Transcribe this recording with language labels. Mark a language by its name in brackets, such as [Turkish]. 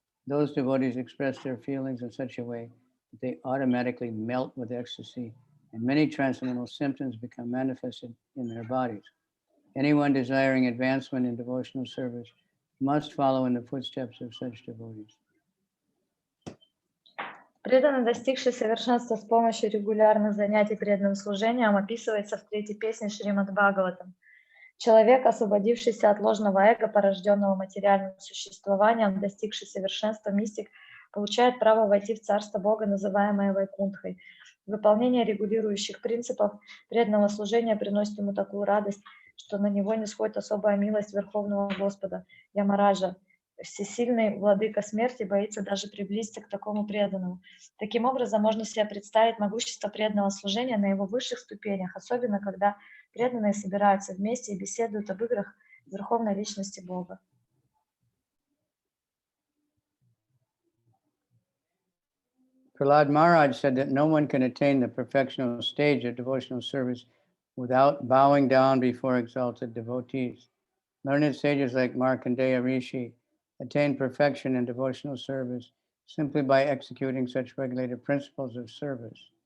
[English] Those devotees express their feelings in such a way that they automatically melt with ecstasy, and many transcendental symptoms become manifested in their bodies. Anyone desiring advancement in devotional service must follow in the footsteps of such devotees. [Russian] Преданный, достигший совершенства с помощью регулярных занятий преданным служением, описывается в третьей песне Шримад Бхагаватам. Человек, освободившийся от ложного эго, порожденного материальным существованием, достигший совершенства мистик, получает право войти в Царство Бога, называемое Вайкунтхой. Выполнение регулирующих принципов преданного служения приносит ему такую радость, что на него нисходит особая милость Верховного Господа, Ямараджа. Всесильный владыка смерти боится даже приблизиться к такому преданному. Таким образом, можно себе представить могущество преданного служения на его высших ступенях, особенно когда преданные собираются вместе и беседуют об играх Верховной Личности Бога. [English] Prahlad Maharaj said that no one can attain the perfectional stage of devotional service without bowing down before exalted devotees. Learned sages like Markandeya Rishi attain perfection in devotional service simply by executing such regulated principles of service.